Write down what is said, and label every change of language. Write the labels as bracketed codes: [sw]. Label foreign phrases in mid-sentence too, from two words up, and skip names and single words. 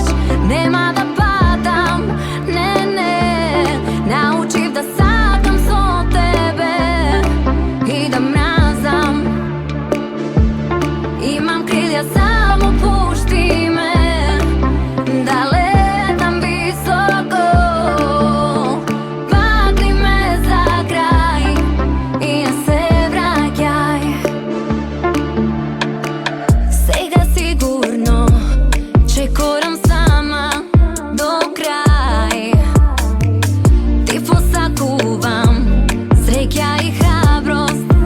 [mk] Нема да падам, не, научив да сакам со тебе и да мразам. Имам крилја, само пушти ме да летам високо. [hr] Bakni me za [mk] крај и не се враќај. Сега сигурно чекорам сама до крај. Ти посакувам среќа и храброст.